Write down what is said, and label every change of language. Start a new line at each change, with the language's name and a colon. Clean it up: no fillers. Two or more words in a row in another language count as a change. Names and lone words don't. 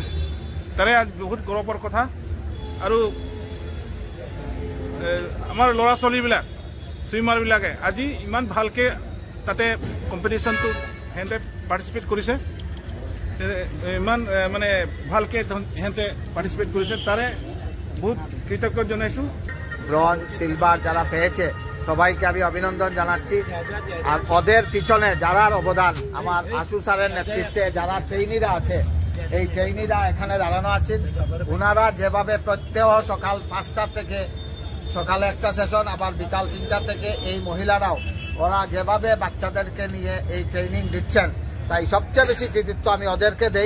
Assamese: তাৰে বহুত গৌৰৱৰ কথা। আৰু আমাৰ ল'ৰা ছোৱালীবিলাক সুইমাৰবিলাকে আজি ইমান ভালকৈ তাতে কম্পিটিশ্যনটো সিহঁতে পাৰ্টিচিপেট কৰিছে, ইমান মানে ভালকৈ সিহঁতে
Bangla: পার্টিসিপেট করেছে, তারে বহুত কৃতজ্ঞ জানাইছো। ব্রঞ্জ সিলভার যারা পেয়েছে সবাইকে আমি অভিনন্দন জানাচ্ছি। আর ওদের পিছনে যারার অবদান, আমার আশু স্যারের নেতৃত্বে যারা ট্রেইনিরা আছে, এই ট্রেইনিরা এখানে দাঁড়ানো আছেন, ওনারা যেভাবে প্রত্যেহ সকাল 5টা থেকে সকালে একটা সেশন, আবার বিকাল 3টা থেকে এই মহিলারাও ওরা যেভাবে বাচ্চাদেরকে নিয়ে এই ট্রেনিং দিচ্ছেন, তাই সবচেয়ে বেশি কৃতিত্ব আমি ওদেরকে দেই।